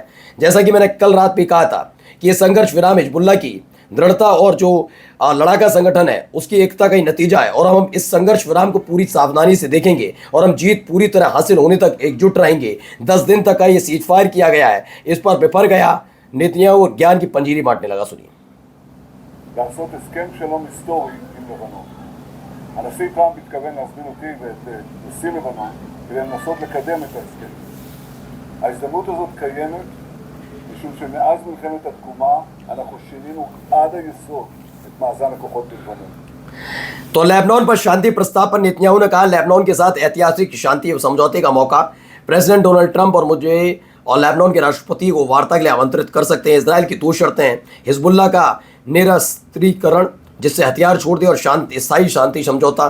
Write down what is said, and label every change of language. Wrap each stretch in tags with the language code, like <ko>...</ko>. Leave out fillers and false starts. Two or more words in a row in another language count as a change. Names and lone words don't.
<hi>जैसा कि मैंने कल रात भी कहा था कि यह संघर्ष विराम हिजबुल्लाह की दृढ़ता और जो लड़ाका संगठन है उसकी एकता का ही नतीजा है, और हम इस संघर्ष विराम को पूरी सावधानी से देखेंगे और हम जीत पूरी तरह हासिल होने तक एकजुट रहेंगे। 10 दिन तक का ये</hi> <en>cease fire</en> <hi>किया गया है, इस पर विफल गया नेतन्याहू और ज्ञान की पंजीरी बांटने लगा। सुनिए।</hi> <he>לעשות הסכם שלום היסטורי עם לבנון. הנשיא טראמפ התכוון להזמין אותי ואת נשיא לבנון כדי לנסות לקדם את ההסכם. ההזדמנות הזאת קיימת משום שמאז מלחמת התקומה אנחנו שינינו עד היסוד את מאזן הכוחות בלבנון.</he> <hi>तो लेबनान पर शांति प्रस्ताव पर नेतन्याहू ने कहा लेबनान के साथ ऐतिहासिक शांति समझौते का मौका प्रेसिडेंट डोनाल्ड ट्रंप और मुझे और लेबनान के राष्ट्रपति को वार्ता के लिए आमंत्रित कर सकते हैं। इजराइल की 2 शर्तें हैं, हिजबुल्लाह का निरस्त्रीकरण जिससे हथियार छोड़ दे और स्थायी शांति समझौता।</hi>